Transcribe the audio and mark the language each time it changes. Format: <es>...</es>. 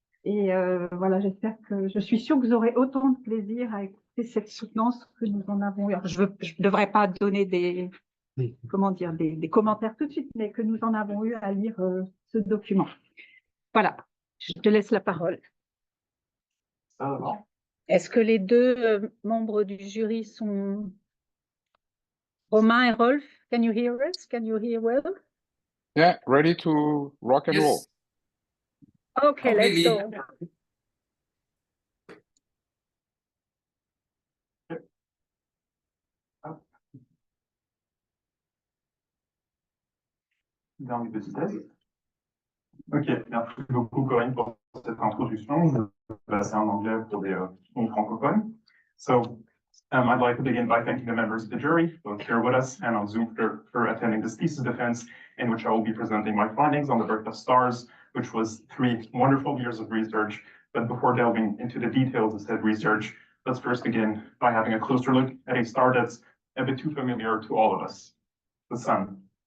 <fr>Et voilà, j'espère que je suis sûre que vous aurez autant de plaisir à écouter cette soutenance que nous en avons eu. Alors, je ne devrais pas donner des commentaires tout de suite, mais que nous en avons eu à lire ce document. Voilà, je te laisse la parole. Est-ce que les 2 membres du jury sont Romain et Rolf?</fr> <en>Can you hear us? Can you hear well? Yeah, ready to rock and roll. Okay, let's go.</en> <fr>Dans les petites thèses. Ok, merci beaucoup Corinne pour cette introduction. Je vais passer en anglais pour les francophones.</fr> <en>So, I'd like to begin by thanking the members of the jury, both here with us and on Zoom for attending this thesis defense, in which I will be presenting my findings on the birth of stars, which was 3 wonderful years of research. But before delving into the details of said research, let's first begin by having a closer look at a star that's a bit too familiar to all of us, the sun.</en>